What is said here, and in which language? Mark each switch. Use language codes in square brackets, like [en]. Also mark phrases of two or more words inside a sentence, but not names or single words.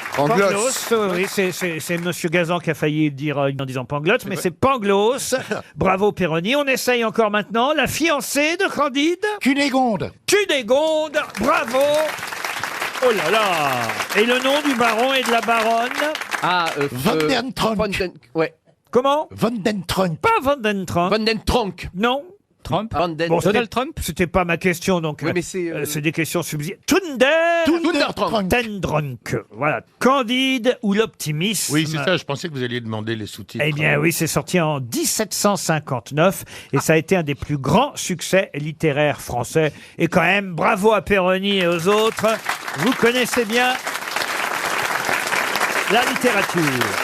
[fr] Pangloss, oui, c'est monsieur Gazan qui a failli le dire en disant Pangloss, mais c'est Pangloss. Bravo, Péroni. On essaye encore maintenant. La fiancée de Candide, Cunégonde. Cunégonde. Bravo. Oh là là. Et le nom du baron et de la baronne, Ah, Van den Trunk. Ouais. comment? Van den Trunk. Pas Van den Trump. Van den Tronk. Non. Trump. Van den Bon, Donald Trump. C'était pas ma question, donc Oui, mais c'est, c'est des questions subsidiaires. Tunder Tundertronk. Tendronk. Voilà. Candide ou l'optimisme. Oui, c'est ça, je pensais que vous alliez demander les sous-titres. Eh bien oui, c'est sorti en 1759 et ça a été un des plus grands succès littéraires français. Et quand même, bravo à Péroni et aux autres. Vous connaissez bien la littérature.